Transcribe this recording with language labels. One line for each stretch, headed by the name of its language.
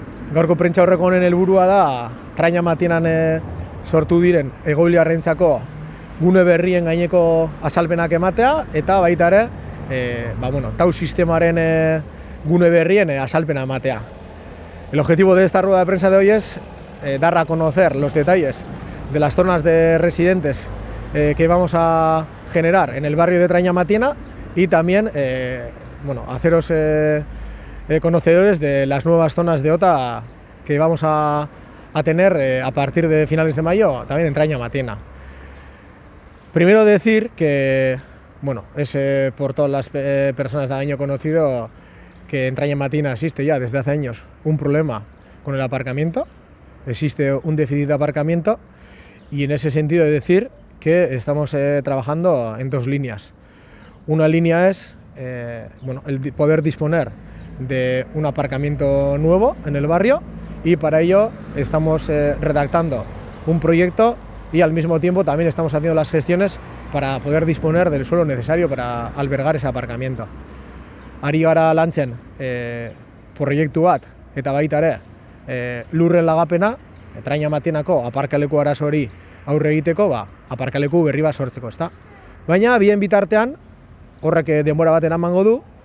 Basque: Gaurko prentsa horreko honen helburua da Traina Matienan sortu diren egoiliarrentzako gune berrien gaineko azalpenak ematea eta baita ere TAU sistemaren gune berrien azalpena ematea.
Spanish: El objetivo de esta rueda de prensa de hoy es dar a conocer los detalles de las zonas de residentes que vamos a generar en el barrio de Traina Matiena y también haceros conocedores de las nuevas zonas de OTA que vamos a tener a partir de finales de mayo también en Traina Matiena. Primero decir que es por todas las personas de año conocido que en Traina Matiena existe ya desde hace años un problema con el aparcamiento, existe un déficit de aparcamiento y en ese sentido he de decir que estamos trabajando en dos líneas. Una línea es el poder disponer de un aparcamiento nuevo en el barrio y para ello estamos redactando un proyecto y al mismo tiempo también estamos haciendo las gestiones para poder disponer del suelo necesario para albergar ese aparcamiento.
Basque: Ari gara lantzen proiektu bat eta baita ere lurren lagapena Traina Matienako aparkaleku arazo hori aurre egiteko aparkaleku berri bat sortzeko, ezta? Baina bien bitartean horrek denbora baten emango du.